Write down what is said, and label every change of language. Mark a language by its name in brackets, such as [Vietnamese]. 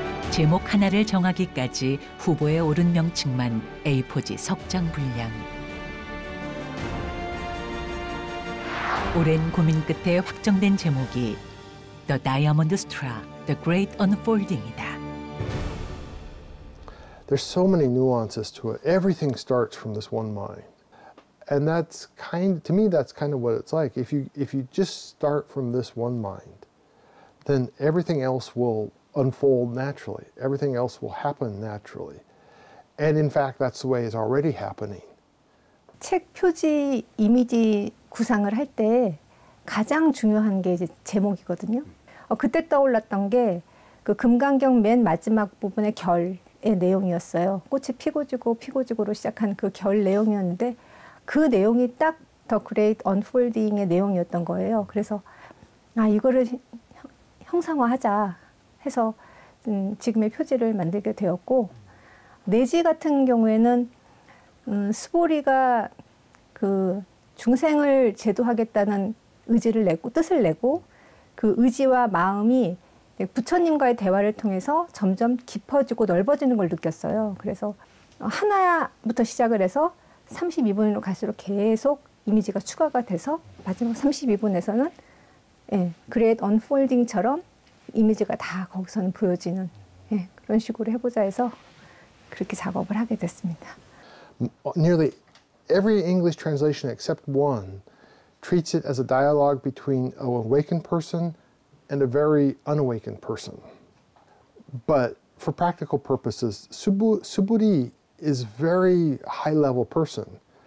[Korean] 제목 하나를 정하기까지 후보에 오른 명칭만 A4지 석장 분량. 오랜 고민 끝에 확정된 제목이 The Diamond Sutra, The Great Unfolding이다. [English] There's so many nuances to it. Everything starts from this one mind. And to me, that's kind of what it's like. If you just start from this one mind, then everything else will unfold naturally. Everything else will happen naturally. And in fact, that's the way it's already happening. [Korean] 책 표지 이미지 구상을 할 때 가장 중요한 게 이제 제목이거든요. 그때 떠올랐던 게 그 금강경 맨 마지막 부분의 결의 내용이었어요. 꽃이 피고 지고 피고 지고로 시작한 그 결 내용이었는데 그 내용이 딱 The Great Unfolding의 내용이었던 거예요. 그래서 이거를 형상화하자 해서 지금의 표지를 만들게 되었고, 내지 같은 경우에는 스보리가 그 중생을 제도하겠다는 의지를 내고 뜻을 내고 그 의지와 마음이 부처님과의 대화를 통해서 점점 깊어지고 넓어지는 걸 느꼈어요. 그래서 하나부터 시작을 해서 32분으로 갈수록 계속 이미지가 추가가 돼서 마지막 32분에서는 Great Unfolding처럼 이미지가 다 거기서는 보여지는 그런 식으로 해보자 해서 그렇게 작업을 하게 됐습니다. [English] Nearly every English translation except one treats it as a dialogue between an awakened person and a very unawakened person. But for practical purposes, Suburi is a very high-level person.